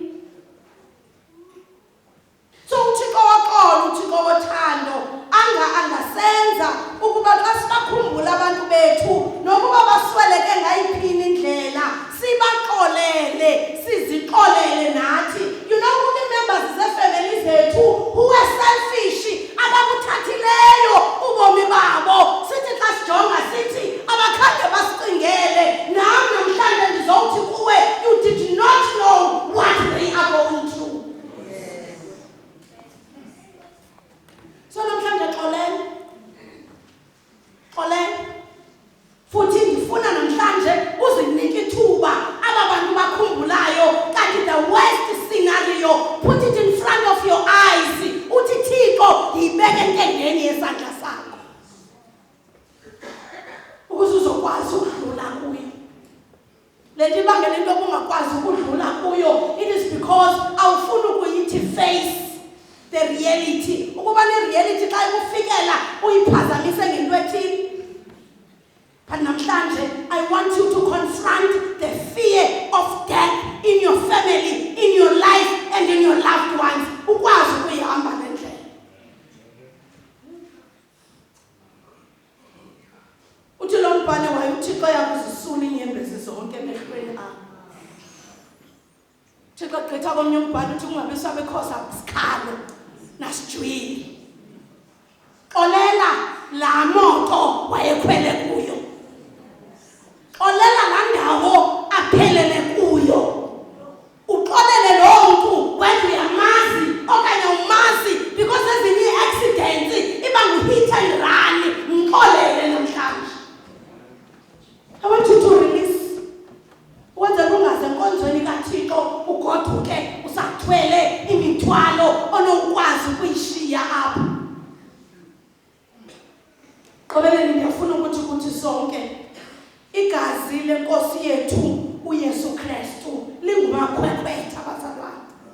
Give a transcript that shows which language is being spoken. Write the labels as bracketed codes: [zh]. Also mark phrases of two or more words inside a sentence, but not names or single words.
[xh] So uThixo waxola, uThixo wothando angasenza ukuba xa sibakhumbula abantu bethu nokuba basweleke ngayiphini indlela sibaxolele sizixolele nathi. [en] You know who the members [xh] zefamily zethu [en] who are selfish [xh] abakuthathileyo ubomi babo sithi xa sijonga sithi abakhange basicingele nam namhlanje ndizowuthi kuwe [en] you did not know what they are going through. [xh] So namhlanje xolele futhi ndifuna namhlanje uzinike ithuba aba bantu bakhumbulayo kanti [en] the worst scenario put it in front of your eyes [xh] uthi Thixo yibeke entendeni yesandla sakho ukuze uzokwazi ukudlula kuyo. Lento ibangela into ongakwazi ukudlula kuyo [en] it is because [xh] awufuna ukuyithi [en] face the reality. [xh] Ukuba ne-reality xa ikufikela uyiphazamise ngento ethini. [en] But namhlanje I want you to confront the fear of death in your family, in your life and in your loved ones. [xh] Ukwazi ukuyihamba nendlela. Uthi lo mbhane waye uThixo yakuzisula inyembezi zonke emehlweni akho. Thixo gqitha komnye umbhane uthi kungabe sabekhosa isikhalo nasijwili. Xolela la moto wayekhwele kuyo. Xolela la ndawo aphelele kuyo. Uxolele lo muntu wethu yamazi okanye umazi because ezinye accidents iba [en] ngu-hit and run. [xh] Mxolele namhlanje. [en] I want you to release. [xh] Wenze lungaze enkonzweni kaThixo ugoduke usathwele imithwalo onokwazi ukuyishiya apha. Qobeleni ndiyafuna ukuthi sonke igazi leNkosi yethu uYesu Kristu lingumakhwekhwetha abazalwane.